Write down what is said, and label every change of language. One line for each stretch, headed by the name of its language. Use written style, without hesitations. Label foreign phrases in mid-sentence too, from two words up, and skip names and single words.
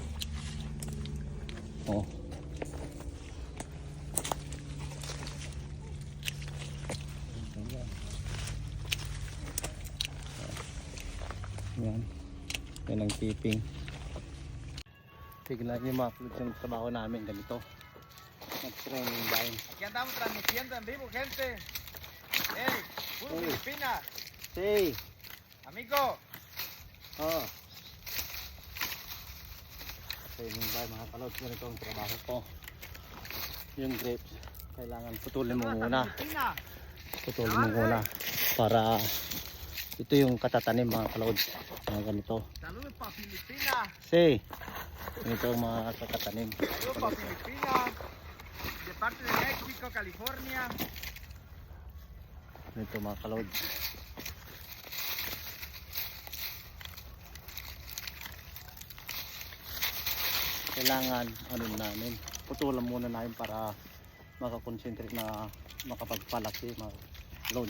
Filipino: Oh. Yan. Yan ang keeping. Tignan niyo mga kulot yung trabaho namin ganito. Mag-training dahil.
Spanish: Aquí andamos transmitiendo en vivo, gente. Hey, puro Hey. Filipinas. Say! Amigo. Oh.
Filipino: Training dahil mga kulot, ganito ang trabaho ko. Yung grapes, kailangan putulin mo muna. Filipinas. Putulin mo muna. Para ito yung katatanim mga kalods. Mga ganito.
Spanish: Saludos pa Filipinas.
Filipino: Say! Ito ang mga katatanim.
Spanish: Saludos pa Filipinas. De parte de México, California.
Filipino: Ito mga kalods. Kailangan ano namin, putulan muna namin para makakonsentrate na makapagpalaki mga kalods.